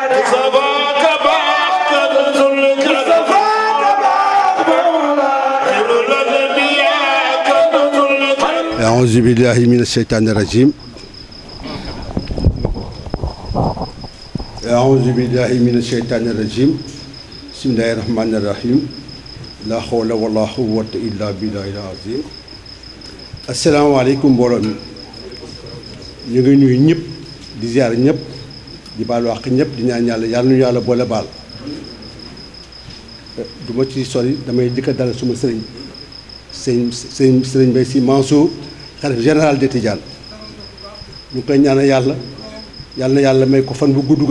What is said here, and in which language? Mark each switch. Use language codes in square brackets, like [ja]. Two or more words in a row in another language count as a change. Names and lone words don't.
[ar] أعوذ بالله من الشيطان الرجيم أعوذ بالله من الشيطان الرجيم بسم الله الرحمن الرحيم لا حول ولا قوة إلا بالله العظيم السلام عليكم [wo] mbooloo mi ñu ngi nuyu ñëpp di ziar ñëpp di baal wax ñëpp di ñaan yàlla yàlla nu yàlla boole baal du ma ci sori damay jëkk dal suma sëriñ Mbaye Sy Mansour xalif [fr] général de [wo] Tidiane ñu koy ñaanal yàlla yàlla na yàlla may ko fan bu gudd